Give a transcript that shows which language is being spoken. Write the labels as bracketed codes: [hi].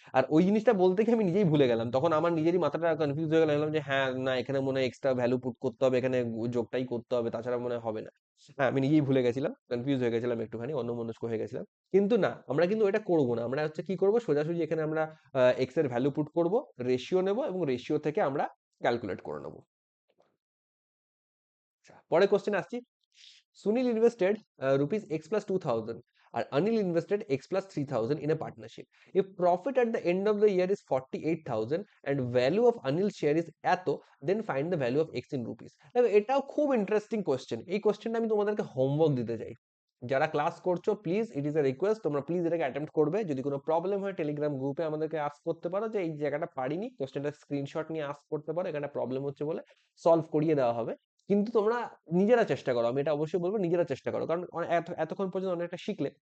[bn] আর ওই জিনিসটা বলতে গিয়ে আমি নিজেই ভুলে গেলাম, তখন আমার নিজেরই মাথাটা কনফিউজ হয়ে গেলাম যে হ্যাঁ না, এখানে মনে হয় এক্সট্রা ভ্যালু পুট করতে হবে, এখানে যোগটাই করতে হবে, তাছাড়া মনে হয় হবে না। হ্যাঁ, আমি নিজেই ভুলে গেছিলাম, কনফিউজ হয়ে গেছিলাম, একটুখানি অন্যমনস্ক হয়ে গেছিলাম। কিন্তু না, আমরা কিন্তু এটা করবো না, আমরা হচ্ছে কি করবো, সোজাসুজি এখানে আমরা এক্স এর ভ্যালু পুট করবো, রেশিও নেবো, এবং রেশিও থেকে আমরা ক্যালকুলেট করে নেবো। আচ্ছা, পরে কোশ্চেন আসছি। [en] Sunil invested rupees x plus 2000, and Anil invested x plus 3000 in a partnership. If profit at the end of the year is 48,000 and value of Anil's share is এত, then find the value of x in rupees. [bn] দেখো, এটাও খুব interesting question. এই কোশ্চেনটা আমি তোমাদেরকে homework দিতে চাই। যারা ক্লাস করছো, please, [en] it is a request, [bn] তোমরা প্লিজ এটাকে অ্যাটেম্প্ট করবে। যদি কোনো প্রবলেম হয়, টেলিগ্রাম গ্রুপে আমাদেরকে আস্ক করতে পারো যে এই জায়গাটা পারিনি, কোশ্চেনটা স্ক্রিনশট নিয়ে আস্ক করতে পারো, এখানে প্রবলেম হচ্ছে বলে সলভ করিয়ে দেওয়া হবে। কিন্তু তোমরা নিজেরা চেষ্টা করো, আমি এটা অবশ্যই বলবো, নিজেরা চেষ্টা করো, কারণ এতক্ষণ পর্যন্ত অনেকটা শিখলে।